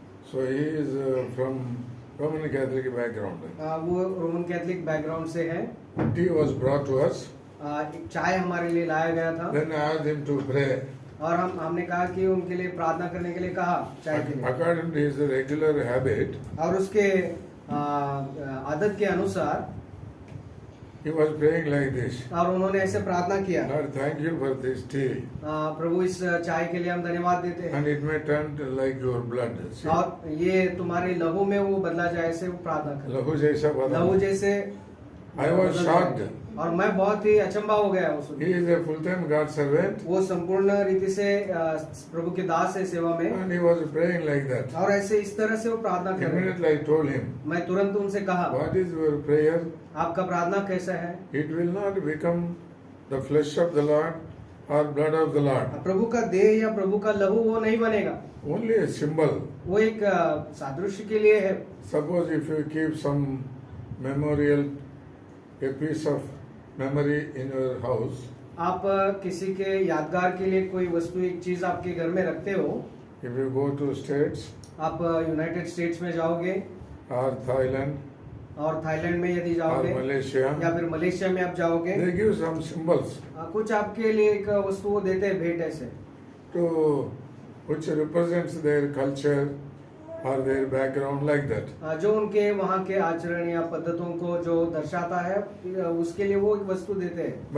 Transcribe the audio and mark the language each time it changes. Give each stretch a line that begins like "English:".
English: So he is from Roman Catholic background.
Hindi: वो Roman Catholic background से है।
English: Tea was brought to us.
Hindi: एक चाय हमारे लिए लाया गया था।
English: Then I asked him to pray.
Hindi: और हमने कहा कि उनके लिए प्रार्थना करने के लिए कहा, चाय के लिए।
English: According to his regular habit,
Hindi: और उसके आदत के अनुसार
English: he was praying like this.
Hindi: और उन्होंने ऐसे प्रार्थना किया,
English: Lord, thank you for this tea.
Hindi: प्रभु इस चाय के लिए हम धन्यवाद देते हैं,
English: And it may turn like your blood. See?
Hindi: और ये तुम्हारे लहू में वो बदला जाए, ऐसे वो प्रार्थना कर। लहू जैसा बदला। लहू जैसे
English: I was shocked.
Hindi: और मैं बहुत ही अचंभा हो गया उस।
English: He is a full-time God servant.
Hindi: वो संपूर्ण रीति से प्रभु के दास है सेवा में,
English: And he was praying like that.
Hindi: और ऐसे इस तरह से वो प्रार्थना कर रहे हैं।
English: Immediately I told him,
Hindi: मैं तुरंत उनसे कहा,
English: what is your prayer?
Hindi: आपका प्रार्थना कैसा है?
English: It will not become the flesh of the Lord or blood of the Lord.
Hindi: प्रभु का देह या प्रभु का लहू वो नहीं बनेगा,
English: Only a symbol.
Hindi: वो एक सादृश्य के लिए है।
English: Suppose if you keep some memorial, a piece of memory in your house,
Hindi: आप किसी के यादगार के लिए कोई वस्तु, एक चीज आपके घर में रखते हो।
English: if you go to States
Hindi: आप यूनाइटेड स्टेट्स में जाओगे
English: or Thailand
Hindi: और थाईलैंड में यदि
English: or
Hindi: जाओगे
English: Malaysia,
Hindi: या फिर मलेशिया में आप जाओगे,
English: they give some symbols
Hindi: कुछ आपके लिए एक वस्तु वो देते हैं भेंट ऐसे,
English: to which represents their culture or their background like that.
Hindi: जो उनके वहाँ के आचरण या पद्धतों को जो दर्शाता है, उसके लिए वो एक वस्तु देते हैं।